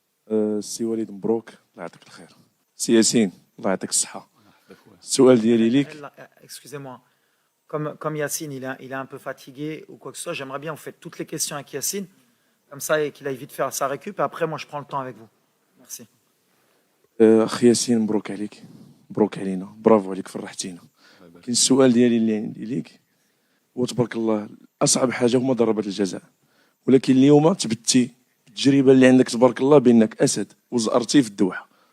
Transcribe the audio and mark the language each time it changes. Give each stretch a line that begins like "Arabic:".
Arabic: السي وليد مبروك الله يعطيك الخير. سي ياسين الله يعطيك الصحة. السؤال ديالي ليك.
French: Excusez-moi. Comme Yacine, il est un peu fatigué ou quoi que ce soit, j'aimerais bien vous faites toutes les questions avec Yacine, comme ça, et qu'il aille vite faire sa récup, et après, moi, je prends le temps avec vous. Merci.
Arabic: أخ ياسين مبروك عليك، مبروك علينا، برافو عليك فرحتينا. كاين السؤال ديالي اللي عندي ليك هو تبارك الله أصعب حاجة هما ضربات الجزاء، ولكن اليوم تبتي التجربة اللي عندك تبارك الله بأنك أسد وزأرتي في الدوحة.